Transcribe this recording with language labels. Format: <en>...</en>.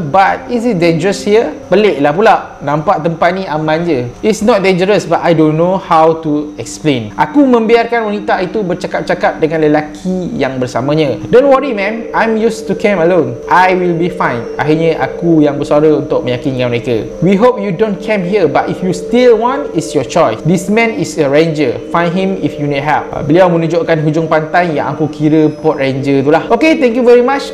<en>But is it dangerous here?</en> <ms>Peliklah pula, nampak tempat ni aman je.</ms> <en>It's not dangerous but I don't know how to explain.</en> <ms>Aku membiarkan wanita itu bercakap-cakap dengan lelaki yang bersamanya.</ms> <en>Don't worry ma'am, I'm used to camp alone. I will be fine.</en> <ms>Akhirnya aku yang bersuara untuk meyakinkan mereka.</ms> <en>We hope you don't camp here, but if you still want, it's your choice. This man is a ranger. Find him if you need help.</en> <ms>Beliau menunjukkan hujung pantai yang aku kira port ranger tu lah.</ms> <en>Okay, thank you very much.</en>